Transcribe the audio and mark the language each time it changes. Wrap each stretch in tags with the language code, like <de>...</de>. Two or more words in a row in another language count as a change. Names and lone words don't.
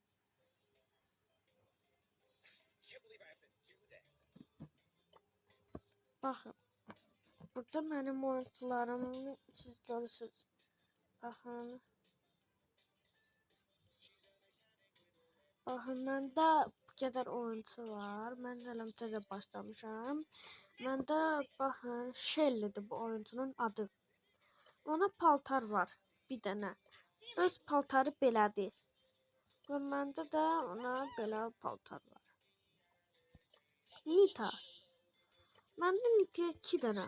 <tr>Bakın, burada benim oyuncularımı siz görürsünüz. Bakın.</tr> <az>Bakın, məndə</az> <tr>bu kadar</tr> <az>oyuncu var. Mən də təzə başlamışam. Məndə baxın, Shelly'dir bu oyuncunun adı. Ona paltar var, bir dənə. Öz paltarı belədir. Və məndə də ona belə paltar var. Nita. Məndə Nita'ya 2 dənə.</az>